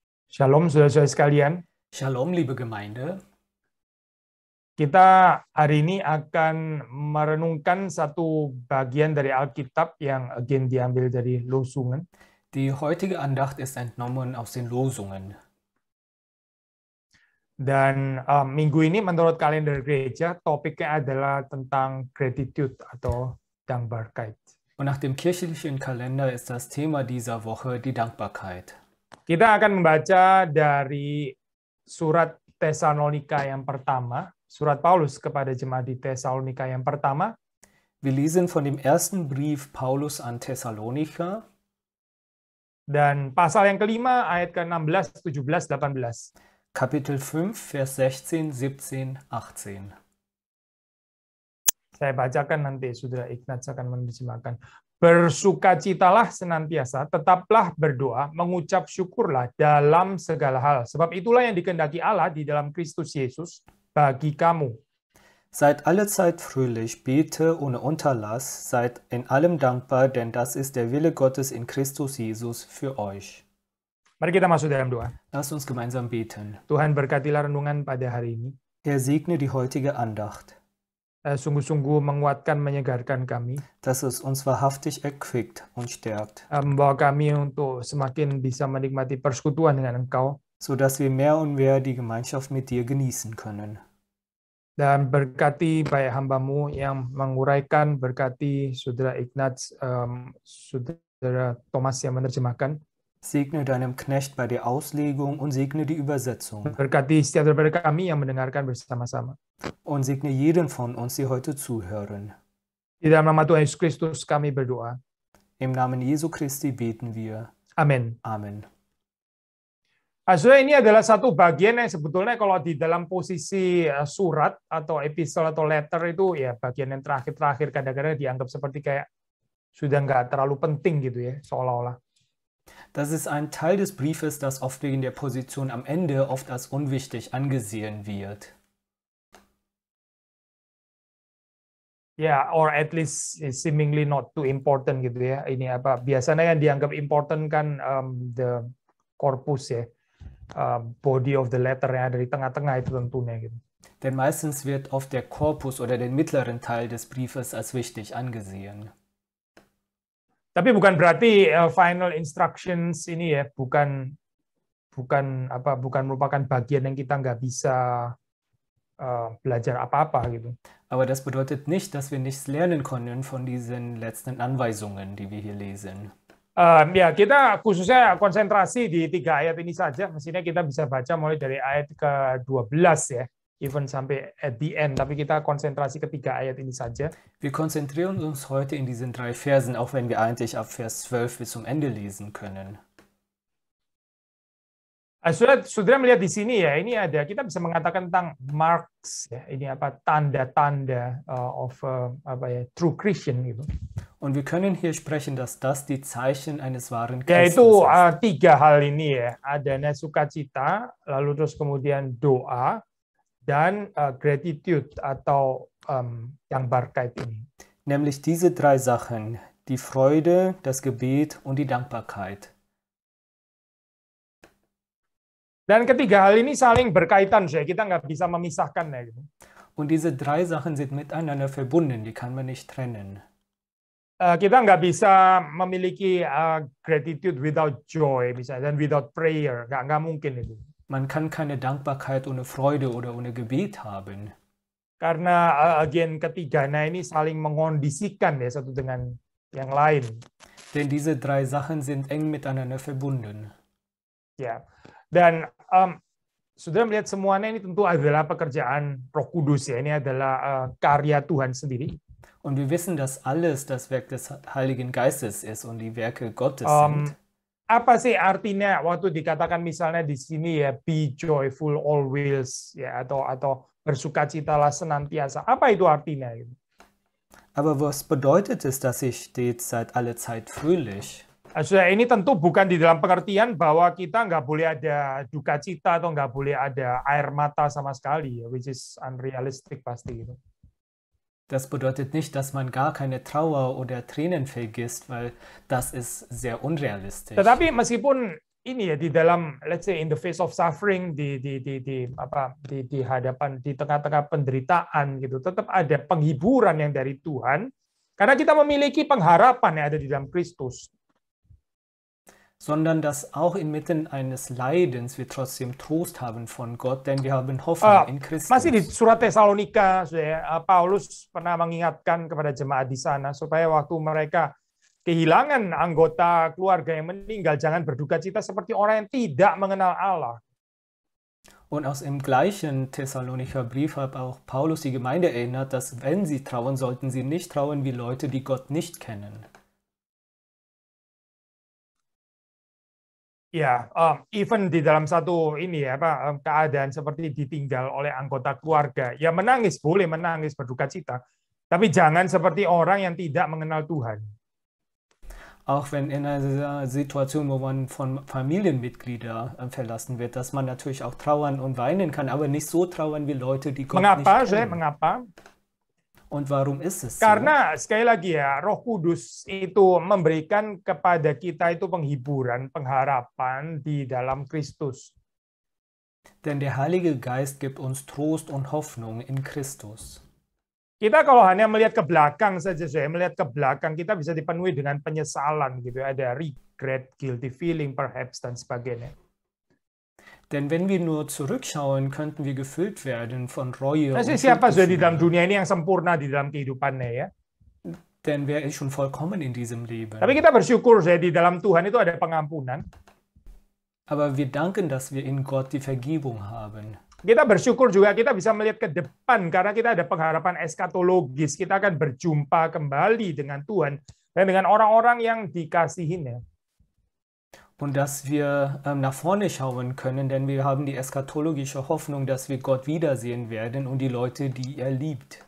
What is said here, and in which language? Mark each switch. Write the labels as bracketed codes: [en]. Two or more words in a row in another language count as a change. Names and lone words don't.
[id] Shalom saudara-saudara sekalian, Shalom, [de] liebe Gemeinde. [id] kita hari ini akan merenungkan satu bagian dari Alkitab yang again diambil dari Losungan. [de] Die heutige Andacht ist entnommen aus den Losungen. [id] Dan minggu ini menurut kalender gereja topiknya adalah tentang gratitude atau dankbarkeit. [de] Und nach dem kirchlichen Kalender ist das Thema dieser Woche die Dankbarkeit. [id] Kita akan membaca dari surat Tesalonika yang pertama, surat Paulus kepada jemaat di Tesalonika yang pertama. [de] Wir lesen von dem ersten Brief Paulus an Thessalonicher. [id] Dan pasal yang kelima ayat ke-16, 17, 18. [de] Kapitel 5, Vers 16, 17, 18. [id] Saya bacakan nanti, Saudara Ignaz akan menerjemahkan. Bersukacitalah senantiasa, tetaplah berdoa, mengucap syukurlah dalam segala hal. Sebab itulah yang dikehendaki Allah di dalam Kristus Yesus bagi kamu. [de] Seid allezeit fröhlich, bete ohne Unterlass, seid in allem dankbar, denn das ist der Wille Gottes in Christus Jesus für euch. [id] Mari kita masuk dalam doa. [de] Lasst uns gemeinsam beten. [id] Tuhan berkatilah renungan pada hari ini. [de] Herr, segne die heutige Andacht, [id] Sungguh-sungguh menguatkan, menyegarkan kami. [de] dass es uns wahrhaftig erquickt und stärkt, [id] Membawa kami untuk semakin bisa menikmati persekutuan dengan Engkau. [de] sodass wir mehr und mehr die Gemeinschaft mit dir genießen können. [id] Dan berkati baik hamba-Mu yang menguraikan, berkati Saudara Ignaz, Saudara Thomas yang menerjemahkan. [de] Segne deinem Knecht bei der Auslegung und segne die Übersetzung. [id] Berkati setiap daripada kami yang mendengarkan bersama-sama. [de] Und segne jeden von uns, die heute zuhören. [id] Di dalam nama Tuhan Yesus Kristus kami berdoa. [de] Im Namen Jesu Christi beten wir. [id] Amin. [de] Amen. [id] Saudara, ini adalah satu bagian yang sebetulnya kalau di dalam posisi surat atau epistle atau letter itu ya bagian yang terakhir-terakhir kadang-kadang dianggap seperti kayak sudah nggak terlalu penting gitu ya, seolah-olah. [de] Das ist ein Teil des Briefes, das oft wegen der Position am Ende oft als unwichtig angesehen wird. [id] Ya, [en] or at least seemingly not too important [id] gitu ya. Ini apa? Biasanya yang dianggap important kan [en] the corpus [id] ya, [en] body of the letter [id] yang ada di tengah-tengah itu tentunya gitu. [de] Denn meistens wird oft der Korpus oder der mittleren Teil des Briefes als wichtig angesehen. [id] Tapi bukan berarti [en] final instructions [id] ini ya, bukan merupakan bagian yang kita nggak bisa belajar apa-apa gitu. [de] Aber das bedeutet nicht, dass wir nichts lernen können von diesen letzten Anweisungen, die wir hier lesen. [id] Ya, kita khususnya konsentrasi di 3 ayat ini saja. Mestinya kita bisa baca mulai dari ayat ke-12 ya, even sampai [en] at the end. [id] Tapi kita konsentrasi ke 3 ayat ini saja. [de] Wir konzentrieren uns heute in diesen 3 Versen, auch wenn wir eigentlich ab Vers 12 bis zum Ende lesen können. [id] Saudara melihat di sini ya, ini ada, kita bisa mengatakan tentang marks ya, ini apa, tanda-tanda [en] of true Christian [id] gitu. [de] Und wir können hier sprechen, dass das die Zeichen eines wahren [id] Yaitu [de] Christen sind. [id] 3 hal ini ya, adanya sukacita, lalu terus kemudian doa dan gratitude atau dankbarkeit ini. [de] Nämlich diese 3 Sachen, die Freude, das Gebet und die Dankbarkeit. [id] Dan ketiga hal ini saling berkaitan, saya kita nggak bisa memisahkannya gitu. [de] Und diese 3 Sachen sind miteinander verbunden, die kann man nicht trennen. [id] Kita nggak bisa memiliki [en] gratitude without joy, [id] misalnya, dan [en] without prayer, [id] nggak mungkin itu. [de] Man kann keine Dankbarkeit ohne Freude oder ohne Gebet haben. [id] Karena again ketiganya ini saling mengondisikan ya satu dengan yang lain. [de] Denn diese 3 Sachen sind eng miteinander verbunden. [id] Ya, dan saudara melihat semuanya ini tentu adalah pekerjaan Roh Kudus ya. Ini adalah karya Tuhan sendiri. [de] Und wir wissen, dass alles das Werk des Heiligen Geistes ist und die Werke Gottes sind. [id] Apa sih artinya waktu dikatakan misalnya di sini ya [en] be joyful always [id] ya atau bersukacitalah senantiasa. Apa itu artinya gitu? [de] Aber was bedeutet es, dass ihr steht, seid alle Zeit fröhlich? [id] Saudara, ini tentu bukan di dalam pengertian bahwa kita nggak boleh ada duka cita atau nggak boleh ada air mata sama sekali, [en] which is unrealistic [id] pasti gitu. [de] Das bedeutet nicht, dass man gar keine Trauer oder Tränen vergisst, weil das ist sehr unrealistisch. [id] Tetapi meskipun ini ya di dalam, [en] let's say in the face of suffering, [id] di hadapan, di tengah-tengah penderitaan gitu, tetap ada penghiburan yang dari Tuhan karena kita memiliki pengharapan yang ada di dalam Kristus. [de] Sondern dass auch inmitten eines Leidens wir trotzdem Trost haben von Gott, denn wir haben Hoffnung in Christus. [id] Masih di surat Tesalonika, Paulus pernah mengingatkan kepada jemaat di sana supaya waktu mereka kehilangan anggota keluarga yang meninggal, jangan berduka cita seperti orang yang tidak mengenal Allah. [de] Und aus dem gleichen Thessalonicher Brief hat auch Paulus die Gemeinde erinnert, dass wenn sie trauern, sollten sie nicht trauern wie Leute, die Gott nicht kennen. [id] Ya, even di dalam satu ini ya, keadaan seperti ditinggal oleh anggota keluarga, ya menangis, boleh menangis, berduka cita, tapi jangan seperti orang yang tidak mengenal Tuhan. [de] Auch wenn in einer Situation, wo man von Familienmitgliedern verlassen wird, dass man natürlich auch trauern und weinen kann, aber nicht so trauern wie Leute, die Gott nicht kennen. [id] Mengapa? [de] Und warum ist es so? [id] Karena sekali lagi ya, Roh Kudus itu memberikan kepada kita itu penghiburan, pengharapan di dalam Kristus. [de] Denn der Heilige Geist gibt uns Trost und Hoffnung in Christus. [id] Kita kalau hanya melihat ke belakang saja, melihat ke belakang, kita bisa dipenuhi dengan penyesalan gitu, ada regret, [en] guilty feeling perhaps [id] dan sebagainya. [de] Denn wenn wir nur zurückschauen, könnten wir gefüllt werden von Reue. [id] Siapa sudah di dalam dunia ini yang sempurna di dalam kehidupannya ya? [de] Denn wer ist schon vollkommen in diesem Leben? [id] Tapi kita bersyukur di dalam Tuhan itu ada pengampunan. Aber wir danken, dass wir in Gott die Vergebung haben. Kita bersyukur juga kita bisa melihat ke depan karena kita ada pengharapan eskatologis. Kita akan berjumpa kembali dengan Tuhan dan dengan orang-orang yang dikasihinya. [de] Und dass wir nach vorne schauen können, denn wir haben die eschatologische Hoffnung, dass wir Gott wiedersehen werden und die Leute, die er liebt.